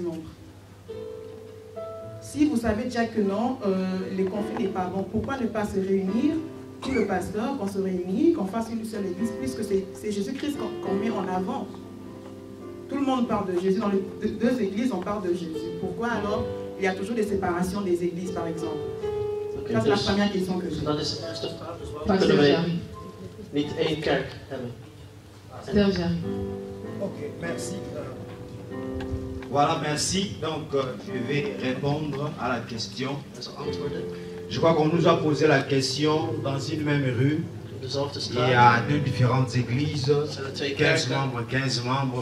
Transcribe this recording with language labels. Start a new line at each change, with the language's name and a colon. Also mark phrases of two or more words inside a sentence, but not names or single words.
French: Si vous savez déjà que non, les conflits n'est pas bon, pourquoi ne pas se réunir, tout le pasteur, qu'on se réunit, qu'on fasse une seule église, puisque c'est Jésus-Christ qu'on met en avant. Tout le monde parle de Jésus, dans les deux églises on parle de Jésus. Pourquoi alors il y a toujours des séparations des églises par exemple? Ça c'est la première question que j'ai.
Dutch: Dat is de eerste vraag. Dus waarom kunnen wij niet één kerk hebben?
French: Ok, merci. Voilà, merci. Donc, je vais répondre à la question. Je crois qu'on nous a posé la question dans une même rue. Il y a deux différentes églises, 15 membres.